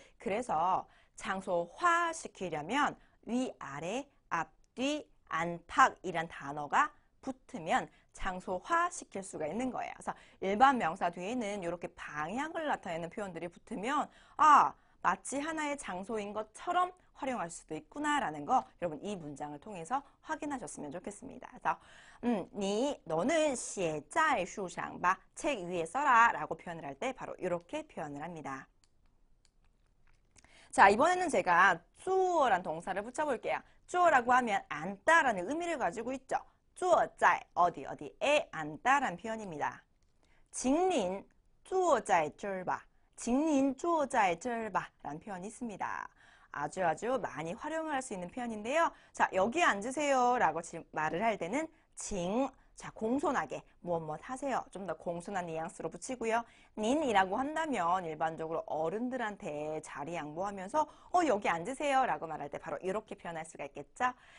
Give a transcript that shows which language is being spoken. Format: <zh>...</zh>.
<ko>그래서 장소화 시키려면 위아래, 앞뒤, 안팎이란 단어가 붙으면 장소화 시킬 수가 있는 거예요. 그래서 일반 명사 뒤에는 이렇게 방향을 나타내는 표현들이 붙으면 마치 하나의 장소인 것처럼 활용할 수도 있구나라는 거 여러분 이 문장을 통해서 확인하셨으면 좋겠습니다. 그래서 너는</ko> <zh>写在书上吧.</zh> <ko>책 위에 써라 라고 표현을 할 때 바로 이렇게 표현을 합니다. 자, 이번에는 제가 做란 동사를 붙여볼게요. 做라고 하면 앉다라는 의미를 가지고 있죠. 坐在 어디에 앉다라는 표현입니다.</ko> <zh>请您坐在这儿吧. 请您坐在这儿吧라는</zh> <ko>표현이 있습니다. 아주 많이 활용을 할 수 있는 표현인데요. 자, 여기 앉으세요 라고 말을 할 때는 请, 자, 공손하게 무엇 하세요. 좀 더 공손한 뉘앙스로 붙이고요. 닌이라고 한다면 일반적으로 어른들한테 자리 양보하면서 여기 앉으세요 라고 말할 때 바로 이렇게 표현할 수가 있겠죠.</ko>